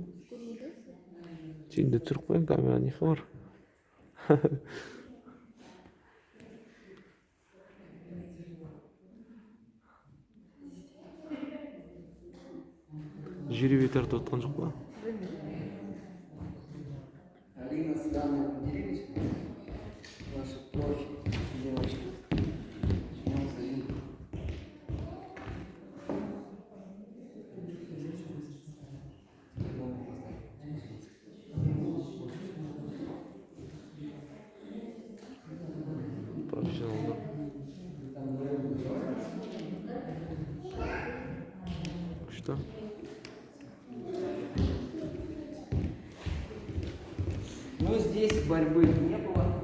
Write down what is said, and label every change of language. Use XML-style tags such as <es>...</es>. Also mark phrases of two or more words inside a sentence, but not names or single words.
<kk>Сен де тұрып қойын, камера не хабар? Жеребе тартып отқан жоқ па? Алина,</kk> <ru>с данной поделились? Ваши профи, девочки.</ru> <kk>Профессионалдар. Күшті.</kk> <ru>Ну, здесь борьбы не было.</ru>